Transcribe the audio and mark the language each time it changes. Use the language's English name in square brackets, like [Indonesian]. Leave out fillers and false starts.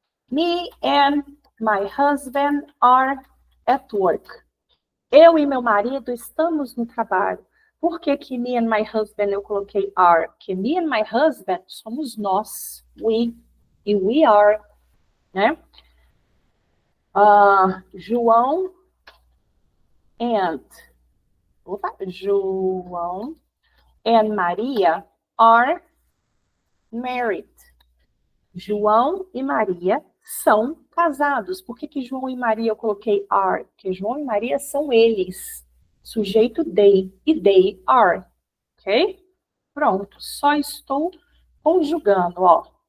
[English] Me and my husband are at work. [Portuguese] Eu e meu marido estamos no trabalho. Por que [English] me and my husband [Portuguese] eu coloquei are? Porque [English] me and my husband [Portuguese] somos nós. We. E [English] we are. [Portuguese] Né? [English] João and. [Portuguese] Opa, [English] João and Maria are married. [Portuguese] João e Maria são casados. Por que João e Maria eu coloquei are? Porque João e Maria são eles. Sujeito they e [English] they are. [Portuguese] Ok? Pronto. Só estou conjugando, ó.